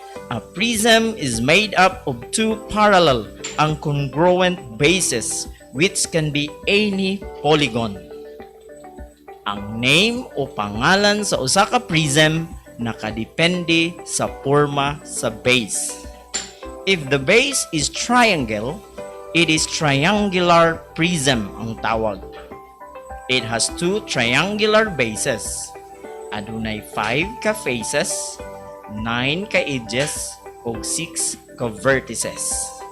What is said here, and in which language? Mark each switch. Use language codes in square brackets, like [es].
[en] A prism is made up of 2 parallel and congruent bases which can be any polygon. [ceb] Ang name o pangalan sa usa ka prism nakadepende sa forma sa base. [en] If the base is triangle, it is triangular prism [ceb] ang tawag. [en] It has two triangular bases. [ceb] Adunay 5 ka faces, 9 ka edges, ug 6 ka vertices.